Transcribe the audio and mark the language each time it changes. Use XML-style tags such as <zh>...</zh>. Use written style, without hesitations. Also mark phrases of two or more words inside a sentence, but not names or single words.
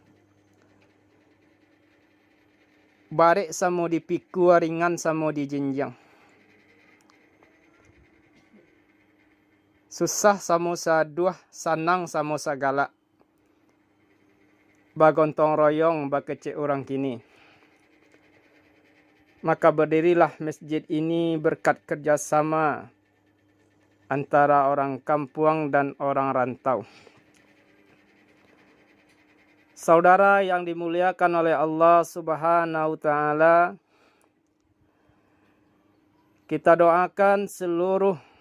<min>barek samo dipiku ringan samo dijinjang susah samo saduah sanang samo sagala bagontong royong bakecek orang kini.</min> <id>Maka berdirilah masjid ini berkat kerjasama antara orang kampung dan orang rantau. Saudara yang dimuliakan oleh Allah</id> <ar>سبحانه وتعالى,</ar> <id>kita doakan seluruh</id>